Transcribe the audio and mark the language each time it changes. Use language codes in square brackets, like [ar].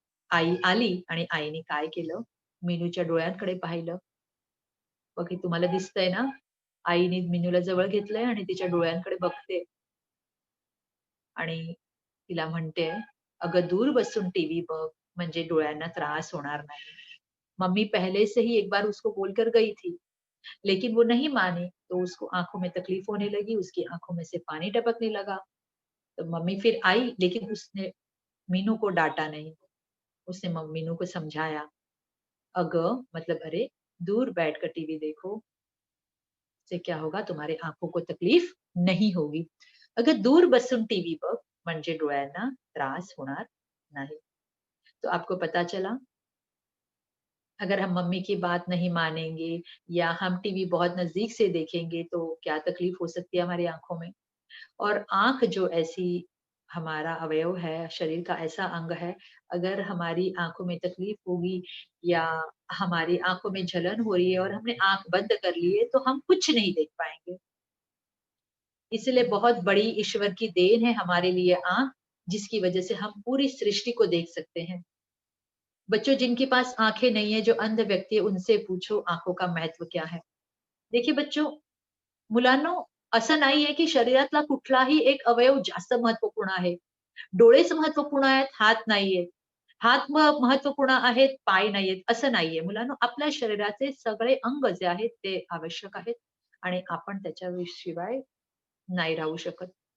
[mr] आई आली आणि आईने काय केलं, मीनूच्या डोळ्यांकडे पाहिलं. बघ हे तुम्हाला दिसतंय ना? आईने मीनूला जवळ घेतलंय आणि तिच्या डोळ्यांकडे बघते आणि तिला म्हणतेय, "अगं दूर बसून टीव्ही बघ, म्हणजे डोळ्यांना त्रास होणार नाही." [hi] मम्मी पहले से ही एक बार उसको बोलकर गई थी, लेकिन वो नहीं मानी, तो उसको आँखों में तकलीफ होने लगी, उसकी आँखों में से पानी टपकने लगा। तो मम्मी फिर आई, लेकिन उसने मीनू को डाँटा नहीं। उसने मीनू को समझाया, "अगं मतलब अरे, दूर बैठकर टीवी देखो, से क्या होगा तुम्हारे आँखों को तकलीफ नहीं होगी. [mr] अगर दूर बसून टीव्ही बघ, म्हणजे डोळ्यांना त्रास होणार नाही." [hi] तो आपको पता चला, अगर हम मम्मी की बात नहीं मानेंगे या हम टीवी बहुत नज़दीक से देखेंगे, तो क्या तकलीफ हो सकती है हमारी आँखों में। और आँख जो ऐसी हमारा अवयव है, शरीर का ऐसा अंग है, अगर हमारी आँखों में तकलीफ होगी या हमारी आँखों में जलन हो रही है और हमने आँख बंद कर ली है, तो हम कुछ नहीं देख पाएँगे। इसलिए बहुत बड़ी ईश्वर की देन है हमारे लिए आँख, जिसकी वजह से हम पूरी सृष्टि को देख सकते हैं। बच्चों जिनके पास आँखें नहीं है, जो अंध व्यक्ति है, उनसे पूछो आँखों का महत्व क्या है? देखिए बच्चों, [mr] मुलांनो, असं नाहीये की शरीरातला कुठलाही एक अवयव जास्त महत्त्वपूर्ण आहे. डोळेच महत्त्वपूर्ण आहेत, हात नाहीयेत. हात महत्त्वपूर्ण आहेत, पाय नाहीयेत, असं नाहीये. मुलांनो, आपल्या शरीराचे सगळे अंग जे आहेत ते आवश्यक आहेत आणि आपण त्याच्या शिवाय नाही राहू शकत.